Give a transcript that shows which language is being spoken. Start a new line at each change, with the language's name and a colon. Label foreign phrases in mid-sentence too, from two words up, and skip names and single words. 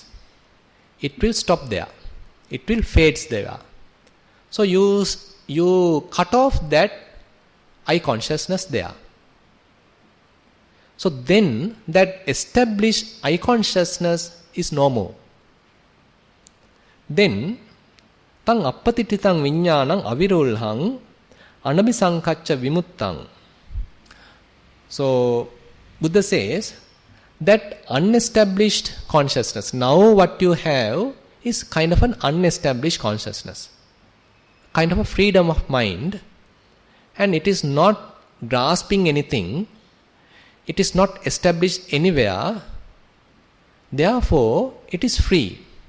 English: It will stop there. It will fade there. So you cut off that eye consciousness there. So then that established eye consciousness is no more.
Pali: Then tang appatititang viññānang avirulhang anabhisankacca vimuttang.
English: So Buddha says that unestablished consciousness, now what you have is kind of an unestablished consciousness, kind of a freedom of mind, and it is not grasping anything, it is not established anywhere, therefore it is free.